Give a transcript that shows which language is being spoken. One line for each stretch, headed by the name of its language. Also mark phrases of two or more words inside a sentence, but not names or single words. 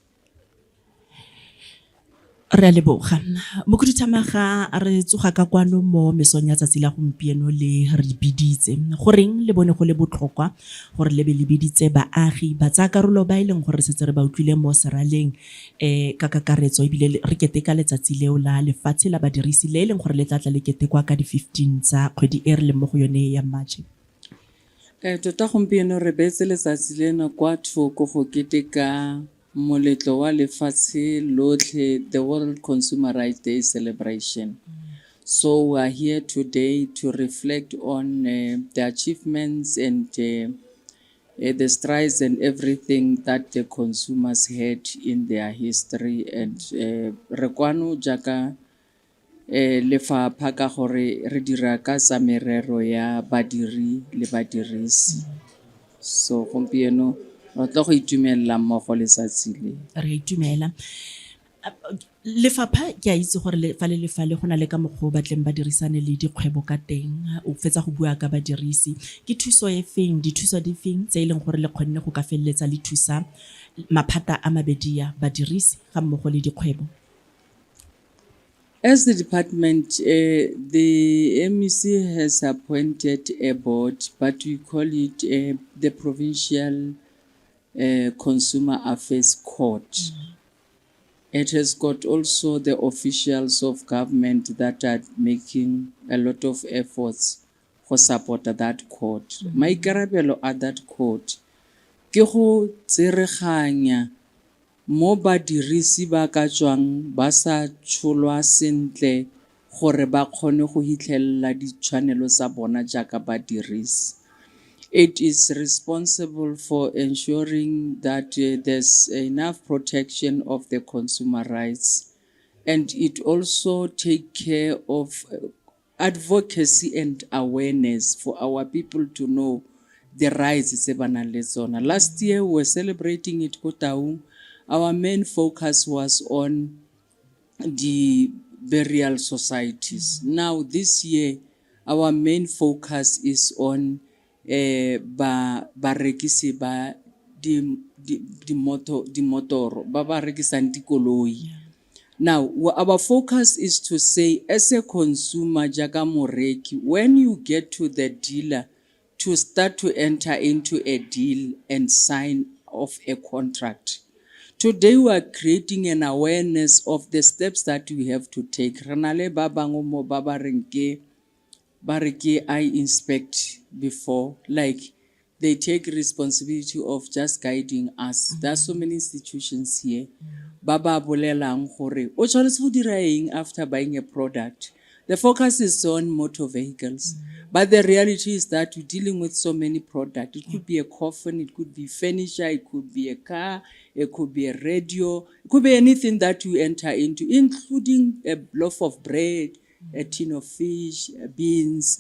Tswana: re a leboga mokuduthamaga re tsoga ka kwano mo mesong ya tsatsi la gompieno le re biditse goreng le bone go le botlhokwa gore le be le biditse baagi ba tsa karolo ba ileng gore setse re ba utlwile mo seraleng ka kakaretso ebile re keteka letsatsi leo la lefatshe la badirisi le leng gore le tlatla le ketekwa ka di 15 tsa kgwedi e re leng mo go yone ya March tota gompieno re beetse letsatsi leno kwa thoko go keteka moletlo wa lefatshe lotlhe
English: the World Consumer Rights Day celebration. So we are here today to reflect on the achievements and the strides and everything that the consumers had in their history and
Tswana: re kwano jaaka lefapha ka gore re dira ka tsa merero ya badiri le badirisi so gompieno re tla go itumela mmogo letsatsi le re itumela lefapha ke a itse gore le fale go na le ka moggo batleng ba dirisane le dikgwebo ka teng o fetsa go bua ka badirisi ke thuso e feng dithuso di feng tse e leng gore le kgonne go ka felletsa le thusa maphata a mabedi ya badirisi ga mmogo le dikgwebo.
English: As the department, the MEC has appointed a board, but we call it the Provincial Consumer Affairs Court. It has got also the officials of government that are making a lot of efforts for support that court.
Tswana: Maikarabelo
English: at that court
Tswana: ke go tsereganya mo badirisi ba ka tswang ba sa tsholwa sentle gore ba kgone go hitlhella ditshwanelo tsa bona jaaka badirisi.
English: It is responsible for ensuring that there's enough protection of the consumer rights and it also take care of advocacy and awareness for our people to know the rights
Tswana: tse ba nang le tsona.
English: Last year we were celebrating it ko Taung. Our main focus was on the burial societies. Now this year, our main focus is on
Tswana: barekisi ba di motoro, ba rekisang dikoloi.
English: Now, our focus is to say, as a consumer,
Tswana: jaaka moreki,
English: when you get to the dealer, to start to enter into a deal and sign off a contract. Today we are creating an awareness of the steps that we have to take.
Tswana: Renale ba bangwe mo ba ba reng ke
English: I inspect before, like they take responsibility of just guiding us. There are so many institutions here.
Tswana: Ba ba bolelang gore o tshwanetse go dira eng
English: after buying a product. The focus is on motor vehicles. But the reality is that we're dealing with so many products. It could be a coffin, it could be furniture, it could be a car, it could be a radio, it could be anything that you enter into, including a loaf of bread, a tin of fish, beans.